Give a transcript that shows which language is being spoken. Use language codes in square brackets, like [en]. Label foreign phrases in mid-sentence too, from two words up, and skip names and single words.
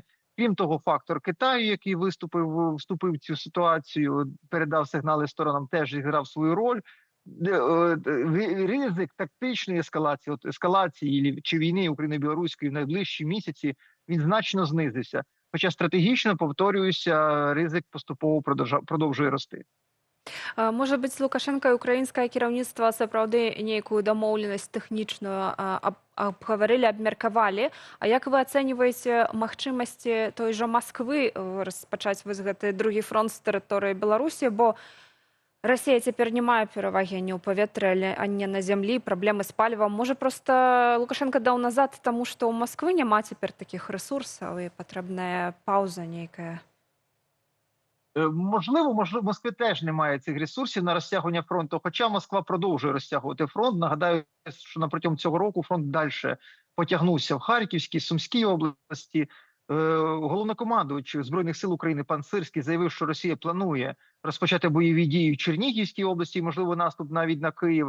[uk] Крім того, фактор Китаю, який вступив в цю ситуацію, передав сигнали сторонам, теж зіграв свою роль. Ризик тактичної ескалації чи війни України-білоруської в найближчі місяці, він значно знизився. Хоча стратегічно, повторююся, ризик поступово продовжує рости. [be] Можа быць, Лукашенко і украінскае кіраўніцтва сапраўды нейкую дамоўленасць тэхнічную абгаварылі, абмеркавалі. А як вы ацэньваеце магчымасці той жа Масквы распачаць вось гэты другі фронт з тэрыторыі Беларусі, бо Расія цяпер не мае перавагі ні ў паветры, а не на зямлі, праблемы з палівам. Можа, проста Лукашенко даў назад таму, што ў Масквы няма цяпер такіх рэсурсаў і патрэбная паўза нейкая? [uk] Можливо, в Москві теж немає цих ресурсів на розтягування фронту, хоча Москва продовжує розтягувати фронт. Нагадаю, що протягом цього року фронт далі потягнувся в Харківській, Сумській області. Головнокомандувач Збройних сил України пан Сирський заявив, що Росія планує розпочати бойові дії в Чернігівській області, можливо, наступ навіть на Київ.